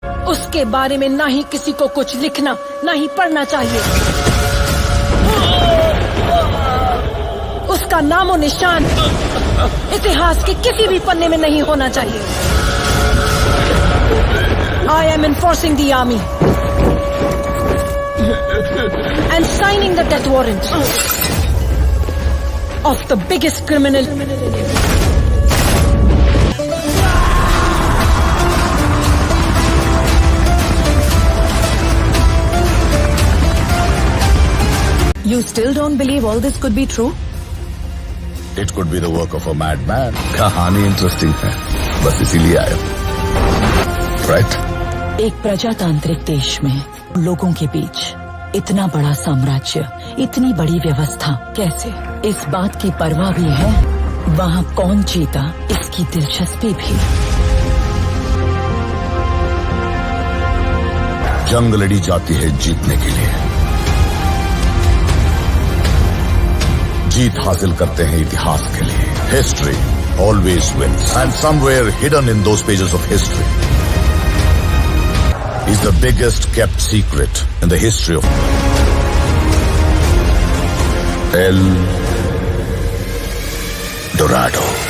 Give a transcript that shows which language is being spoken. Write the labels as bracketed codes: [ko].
[hi] उसके बारे में ना ही किसी को कुछ लिखना ना ही पढ़ना चाहिए। उसका नामो निशान इतिहास के किसी भी पन्ने में नहीं होना चाहिए। [en] I am enforcing the army and signing the death warrant of the biggest criminal. You still don't believe all this could be true? It could be the work of a madman. [hi] कहानी interesting है, बस इसीलिए आया। [en] Right? [hi] एक प्रजातांत्रिक देश में लोगों के बीच इतना बड़ा साम्राज्य, इतनी बड़ी व्यवस्था कैसे? इस बात की परवाह भी है वहाँ कौन जीता, इसकी दिलचस्पी भी। जंग लड़ी जाती है जीतने के लिए, जीत हासिल करते हैं इतिहास के लिए। [en] History always wins, and somewhere hidden in those pages of history is the biggest kept secret in the history of El Dorado.